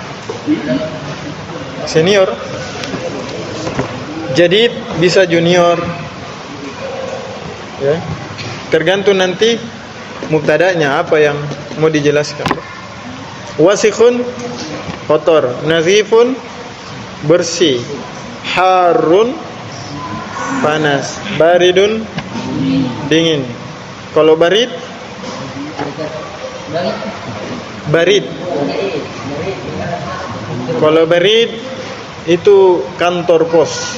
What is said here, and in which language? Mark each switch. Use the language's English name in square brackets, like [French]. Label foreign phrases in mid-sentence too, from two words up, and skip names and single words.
[Indonesian] Senior. Jadi bisa junior. Ya. Tergantung nanti mubtada'nya apa yang mau dijelaskan. Wasikhun, kotor. Nazifun, bersih. Harun, panas. Baridun, dingin. Kalau barid, barid. Kalau barid itu kantor pos.